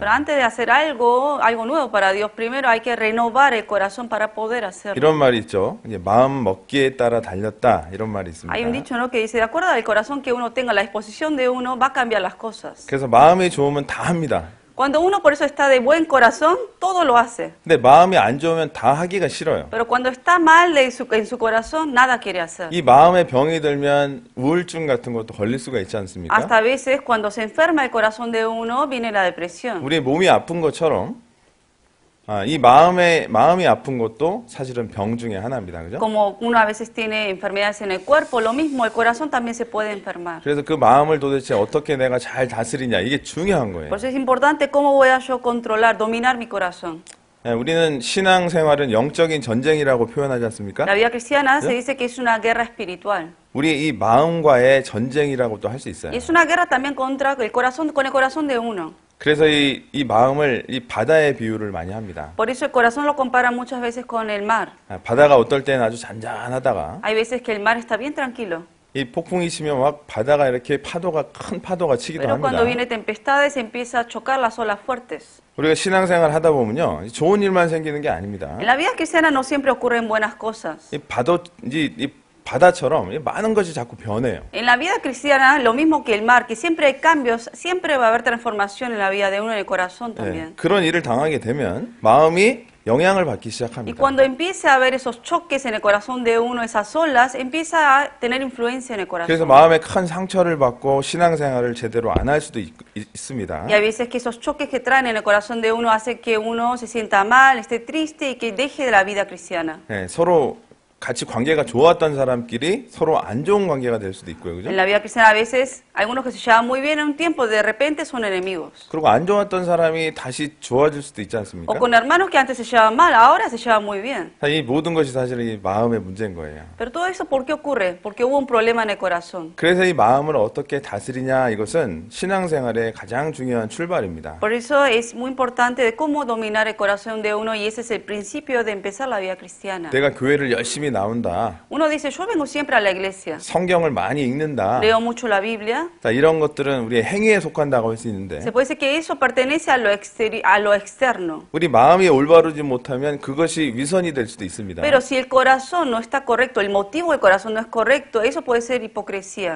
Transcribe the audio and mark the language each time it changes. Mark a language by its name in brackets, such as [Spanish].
[Spanish] Pero antes de hacer algo nuevo para Dios, primero hay que renovar el corazón para poder hacerlo. [Korean] 이런 말이 있죠. 이제 마음 먹기에 따라 달렸다 이런 말이 [Spanish] Hay un dicho, ¿no?, que dice, de acuerdo al corazón que uno tenga, la disposición de uno va a cambiar las cosas. [Korean] 그래서 마음이 좋으면 다 합니다. [Spanish] Cuando uno por eso está de buen corazón, todo lo hace. [Korean] 근데 마음이 안 좋으면 다 하기가 싫어요. [Spanish] Pero cuando está mal en su corazón, nada quiere hacer. [Korean] 이 마음에 병이 들면 우울증 같은 것도 걸릴 수가 있지 않습니까? [Spanish] Hasta a veces, cuando se enferma el corazón de uno, viene la depresión. [Korean] 우리 몸이 아픈 것처럼 이 마음이 아픈 것도 사실은 병 중에 하나입니다. 그죠? [Spanish] Como uno a veces tiene enfermedades en el cuerpo, lo mismo, el corazón también se puede enfermar. [Korean] 그래서 그 마음을 도대체 어떻게 내가 잘 다스리냐 이게 중요한 거예요. [Spanish] Por eso es importante cómo voy a yo controlar, dominar mi corazón. [Korean] 우리는 신앙생활은 영적인 전쟁이라고 표현하지 않습니까? [Spanish] La vida cristiana se dice que es una guerra espiritual. [Korean] 우리 이 마음과의 전쟁이라고도 할 수 있어요. [Spanish] Y es una guerra también contra el corazón, con el corazón de uno. [Korean] 그래서 이 마음을 이 바다의 비유를 많이 합니다. [Spanish] Por eso el corazón lo comparan muchas veces con el mar. [Korean] 바다가 어떨 때는 아주 잔잔하다가 [Spanish] Hay veces que el mar está bien tranquilo. [Korean] 이 폭풍이 치면 막 바다가 이렇게 큰 파도가 치기도 [Spanish] Pero [Korean] 합니다. [Spanish] cuando viene tempestades empieza a chocar las olas fuertes. [Korean] 우리가 신앙생활 하다 보면요, 좋은 일만 생기는 게 아닙니다. [Spanish] En la vida cristiana no siempre ocurren buenas cosas. [Korean] 이 바다처럼 많은 것이 자꾸 변해요. [Spanish] En la vida cristiana, lo mismo que el mar, que siempre hay cambios, siempre va a haber transformación en la vida de uno, en el corazón también. [Korean] 그런 일을 당하게 되면 마음이 영향을 받기 [Spanish] Y [Korean] 시작합니다. [Spanish] cuando empieza a haber esos choques en el corazón de uno, esas olas, empieza a tener influencia en el [Korean] 그래서 [Spanish] corazón. [Korean] 마음에 큰 상처를 받고 신앙생활을 제대로 안 할 수도 있습니다. [Spanish] Y hay veces que esos choques que traen en el corazón de uno hacen que uno se sienta mal, esté triste y que deje de la vida cristiana. [Korean] 서로 같이 관계가 좋았던 사람끼리 서로 안 좋은 관계가 될 수도 있고요, 그죠? [Spanish] En la vida cristiana a veces, algunos que se llevan muy bien en un tiempo, de repente son enemigos. [Korean] 그리고 안 좋았던 사람이 다시 좋아질 수도 있지 않습니까? [Spanish] O con hermanos que antes se llevaban mal, ahora se llevan muy bien. [Korean] 이 모든 것이 사실은 이 마음의 문제인 거예요. [Spanish] Pero todo eso, ¿por qué ocurre? Porque hubo un problema en el corazón. [Korean] 그래서 이 마음을 어떻게 다스리냐 이것은 신앙생활의 가장 중요한 출발입니다. [Spanish] Por eso es muy importante de cómo dominar el corazón de uno y ese es el principio de empezar la vida cristiana. [Korean] 내가 교회를 열심히 나온다. [Spanish] Uno dice, yo vengo siempre a la iglesia, [Korean] 성경을 많이 읽는다. [Spanish] leo mucho la Biblia. [Korean] 자, 이런 것들은 우리의 행위에 속한다고 할 수 있는데 [Spanish] Se puede decir que eso pertenece a lo externo. [Korean] 우리 마음이 올바르지 못하면 그것이 위선이 될 수도 있습니다. [Spanish] Pero si el corazón no está correcto, el motivo del corazón no es correcto, eso puede ser hipocresía.